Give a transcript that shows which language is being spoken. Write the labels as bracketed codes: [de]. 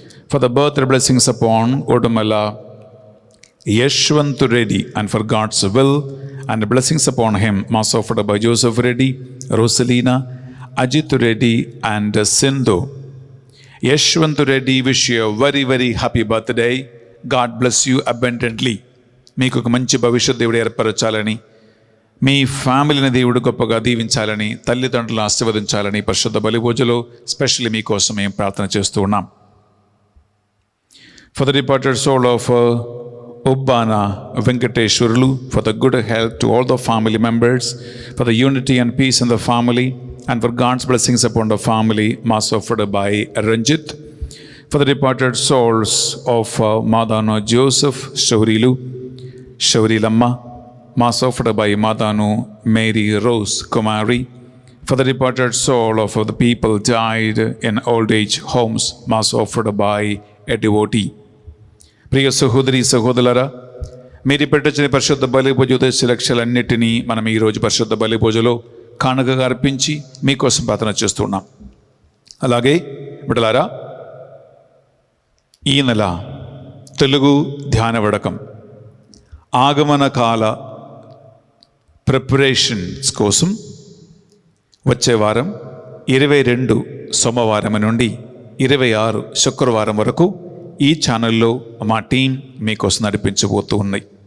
[en] For the birthday blessings upon Udumala Yeshwantu Reddy and for God's will and blessings upon him, Mass offered by Joseph Reddy, Rosalina, Ajit Reddy and Sindhu. Yeshwantu Reddy, wish you a very, very happy birthday. God bless you abundantly. [te] మీకు ఒక మంచి భవిష్యత్ దేవుడు ఏర్పరచాలని, మీ ఫ్యామిలీని దేవుడు గొప్పగా దీవించాలని, తల్లిదండ్రులను ఆశీర్వదించాలని పరిశుద్ధ బలి పూజలో స్పెషల్లీ మీకోసం మేము ప్రార్థన చేస్తూ ఉన్నాం. [en] For the departed soul of Ubbana Venkateshwarulu, for the good health to all the family members, for the unity and peace in the family, and for God's blessings upon the family, Mass offered by Ranjit. For the departed souls of Madano Joseph Shaurilu, Shaurilamma, Mass offered by Madanu Mary Rose Kumari. For the departed soul of the people died in old age homes, Mass offered by a devotee. [te] ప్రియ సహోదరి సహోదరులారా, మీరు పెట్టిన పరిశుద్ధ బలి పూజ ఉద్దేశ లక్ష్యాలన్నిటినీ మనం ఈరోజు పరిశుద్ధ బలి పూజలో కానుకగా అర్పించి మీకోసం ప్రార్థన చేస్తున్నాం. అలాగే బిడ్డలారా, ఈ నెల తెలుగు ధ్యాన వడకం ఆగమన కాల ప్రిపరేషన్స్ కోసం వచ్చే వారం 22 సోమవారం నుండి 26 శుక్రవారం వరకు ఈ ఛానల్లో మా టీం మీకోసం నడిపించబోతూ ఉన్నాయి.